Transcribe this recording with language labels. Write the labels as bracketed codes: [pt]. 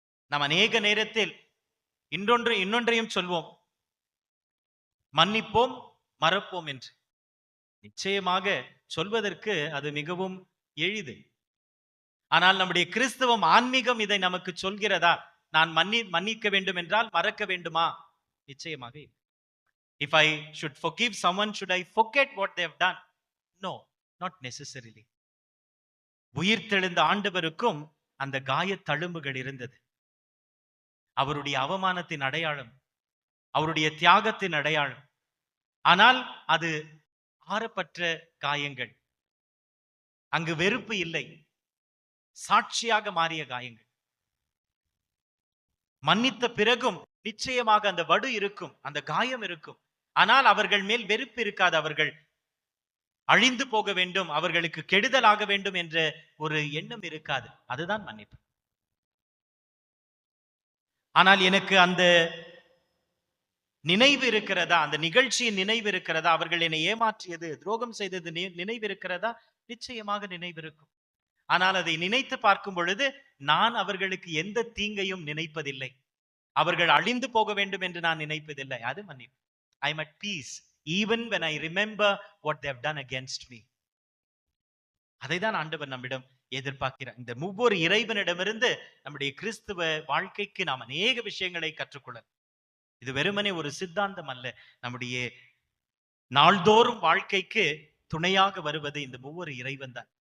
[ta] நாம் அநேக நேரத்தில் இன்னொன்றையும் சொல்வோம், மன்னிப்போம் மறப்போம் என்று. நிச்சயமாக சொல்வதற்கு அது மிகவும் எளிது. ஆனால் நம்முடைய கிறிஸ்தவம், ஆன்மீகம் இதை நமக்கு சொல்கிறதா? நான் மன்னிக்க வேண்டும் என்றால் மறக்க வேண்டுமா? நிச்சயமாக இல்லை. [en] If I should forgive someone, should I forget what they have done? No, not necessarily. [ta] உயிர்த்தெழுந்த ஆண்டவருக்கும் அந்த காய தழும்புகள் இருந்தது. அவருடைய அவமானத்தின் அடையாளம், அவருடைய தியாகத்தின் அடையாளம். ஆனால் அது ஆறப்பட்ட காயங்கள், அங்கு வெறுப்பு இல்லை, சாட்சியாக மாறிய காயங்கள். மன்னித்த பிறகும் நிச்சயமாக அந்த வடு இருக்கும், அந்த காயம் இருக்கும். ஆனால் அவர்கள் மேல் வெறுப்பு இருக்காது. அவர்கள் அழிந்து போக வேண்டும், அவர்களுக்கு கெடுதலாக வேண்டும் என்ற ஒரு எண்ணம் இருக்காது. அதுதான் மன்னிப்பு. ஆனால் எனக்கு அந்த நினைவு இருக்கிறதா, அந்த நிகழ்ச்சியின் நினைவு இருக்கிறதா, அவர்கள் என்னை ஏமாற்றியது, துரோகம் செய்தது நினைவு இருக்கிறதா? நிச்சயமாக நினைவு இருக்கும். ஆனால் அதை நினைத்து பார்க்கும் பொழுது நான் அவர்களுக்கு எந்த தீங்கையும் நினைப்பதில்லை, அவர்கள் அழிந்து போக வேண்டும் என்று நான் நினைப்பதில்லை. அது மன்னிப்பு. [en] I am at peace even when I remember what they have done against me. [ta] அதைதான் ஆண்டவர் நம்மிடம் எதிர்பார்க்கிறார். இந்த ஒவ்வொரு இறைவனிடமிருந்து நம்முடைய கிறிஸ்துவ வாழ்க்கைக்கு நாம் அநேக விஷயங்களை கற்றுக்கொள்ள. இது வெறுமனே ஒரு சித்தாந்தம் அல்ல, நம்முடைய நாள்தோறும் வாழ்க்கைக்கு துணையாக வருவது இந்த ஒவ்வொரு இறைவன் தான்.